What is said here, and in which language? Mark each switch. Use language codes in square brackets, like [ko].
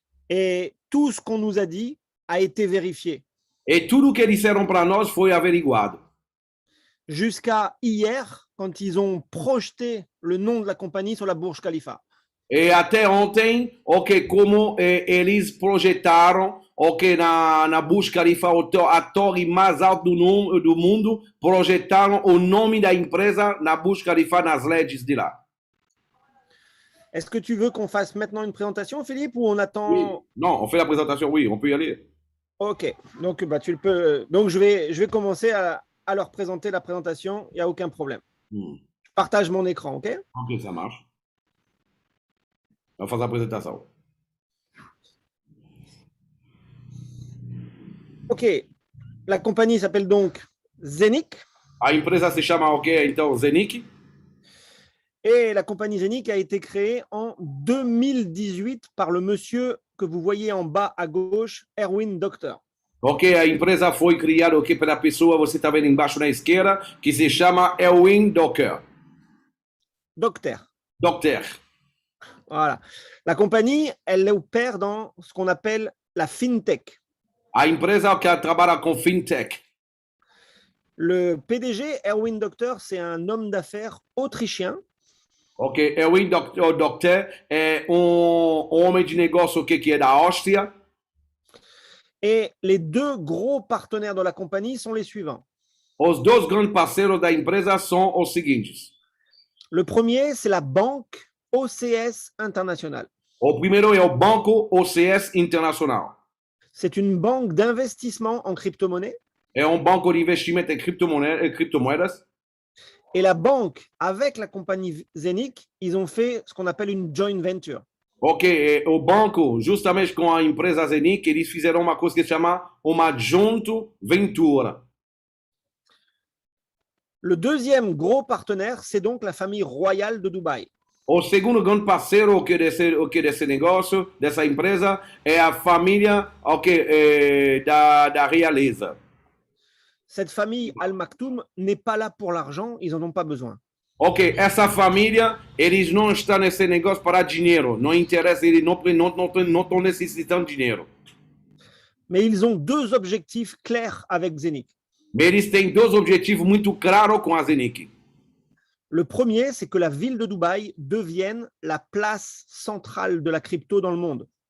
[fr] Et tout ce qu'on nous a dit a été vérifié. [pt] E tudo que disseram para nós foi averiguado. [fr] Jusqu'à hier, quand ils ont projeté le nom de la compagnie sur la Burj Khalifa. [pt] E até ontem, como eles projetaram, na Burj Khalifa, a torre mais alta do mundo, projetaram o nome da empresa na Burj Khalifa nas LEDs de lá. [fr] Est-ce que tu veux qu'on fasse maintenant une présentation, Philippe, ou on attend? Oui. Non, on fait la présentation, oui, on peut y aller. Ok, donc tu le peux. Donc je vais commencer à leur présenter la présentation, il n'y a aucun problème. Je partage mon écran, ok? Ok, ça marche. On fait la présentation. Ok, la compagnie s'appelle donc Zenic. [pt] A empresa se chama então Zenic. [fr] Et la compagnie Zenic a été créée en 2018 par le monsieur que vous voyez en bas à gauche, Erwin Docter. [pt] A empresa foi criada pela pessoa, você está vendo embaixo na esquerda, que se chama Erwin Docter. Docter. Docter. [fr] Voilà. La compagnie, elle opère dans ce qu'on appelle la fintech. [pt] A empresa que trabalha com fintech. [fr] Le PDG, Erwin Docter, c'est un homme d'affaires autrichien. [pt] Erwin Docter é homem de negócio que é da Áustria. [fr] Et les deux gros partenaires de la compagnie sont les suivants. [pt] Os dois grandes parceiros da empresa são os seguintes. [fr] Le premier, c'est la banque OCS International. [pt] O primeiro é o Banco OCS Internacional. [fr] C'est une banque d'investissement en crypto-monnaie. [pt] É um banco de investimento em criptomoedas. [fr] Et la banque, avec la compagnie Zenic, ils ont fait ce qu'on appelle une joint venture. [pt] Ok, o banco, justamente com a empresa Zenic, eles fizeram uma coisa que se chama uma junto ventura. [fr] Le deuxième gros partenaire, c'est donc la famille royale de Dubaï. [pt] O segundo grande parceiro desse negócio, dessa empresa, é a família da realeza. [fr] Cette famille Al Maktoum n'est pas là pour l'argent, ils n'en ont pas besoin. [pt] Ok, essa família, eles não estão nesse negócio para dinheiro. Não interessa, eles não estão necessitando de dinheiro. [fr] Mais ils ont deux objectifs clairs avec Zenic. [pt] Mas eles têm dois objetivos muito claros com a Zenic. [fr] Le premier, c'est que la ville de Dubaï devienne la place centrale de la crypto dans le monde.